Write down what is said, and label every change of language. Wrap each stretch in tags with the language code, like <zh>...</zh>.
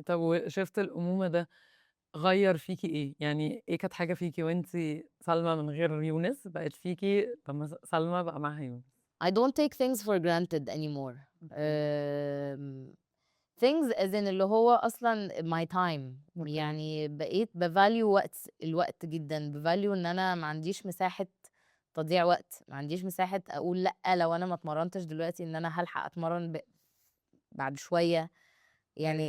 <ar>طب وشِفت الأمومة ده غيّر فيكِ إيه؟ يعني إيه كانت حاجة فيكِ وأنتِ سلمى من غير يونس بقت فيكِ لمّا سلمى بقى معاها يونس؟</ar> <en>I don't take things for granted anymore</en> <ar>أوكي. آمم</ar> <en>things as in</en> <ar>اللي هو أصلًا</ar> <en>my time</en> <ar>أوكي. يعني بقيت بvalue الوقت جدًا، بvalue إن أنا ما عنديش مساحة تضييع وقت، ما عنديش مساحة أقول لأ لو أنا ما اتمرنتش دلوقتي إن أنا هالحق أتمرن بعد شوية، يعني</ar>